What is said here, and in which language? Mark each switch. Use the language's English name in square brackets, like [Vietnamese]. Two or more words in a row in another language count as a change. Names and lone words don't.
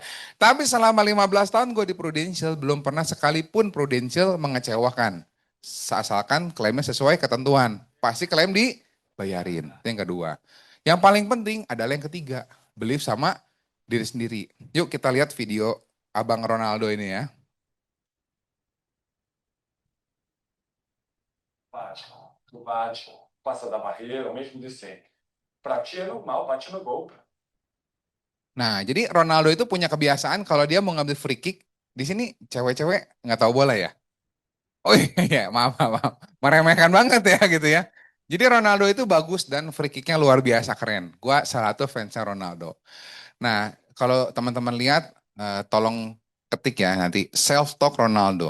[Indonesian] Tapi selama 15 tahun gue di Prudential, belum pernah sekalipun Prudential mengecewakan. Asalkan klaimnya sesuai ketentuan. Pasti klaim dibayarin. Itu yang kedua. Yang paling penting adalah yang ketiga. Belief sama diri sendiri. Yuk kita lihat video Abang Ronaldo ini ya. [Portuguese] Bate, tu bate, passa da barreira, o mesmo de sempre. Pra ti é normal, bate no gol. [Indonesian] Nah, jadi Ronaldo itu punya kebiasaan kalau dia mau ngambil [English] free kick, [Indonesian] di sini cewek-cewek nggak tahu bola ya. Oh iya, maaf, maaf, maaf. Meremehkan banget ya gitu ya. Jadi Ronaldo itu bagus dan free kicknya luar biasa keren. Gua salah satu fansnya Ronaldo. Nah, kalau teman-teman lihat, tolong ketik ya nanti [English] self talk [Indonesian] Ronaldo.